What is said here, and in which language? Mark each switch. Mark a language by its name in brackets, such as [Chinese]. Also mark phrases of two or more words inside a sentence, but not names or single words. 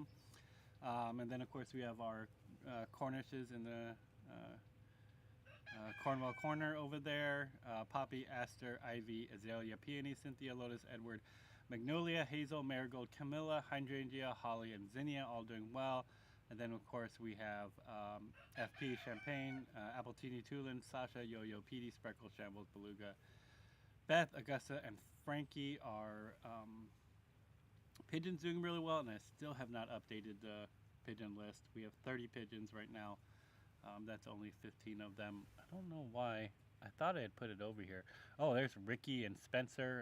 [English] And then of course we have our Cornishes in the Cornwall corner over there. Poppy, Aster, Ivy, Azalea, Peony, Cynthia, Lotus, Edward, Magnolia, Hazel, Marigold, Camilla, Hydrangea, Holly, and Zinnia, all doing well. And then of course we have FP, Champagne, Appletini, Tulin, Sasha, Yo-Yo, Petey, Spreckle, Shambles, Beluga, Beth, Augusta, and Frankie are pigeons doing really well, and I still have not updated the pigeon list. We have 30 pigeons right now. That's only 15 of them. I don't know why. I thought I had put it over here. Oh, there's Ricky and Spencer.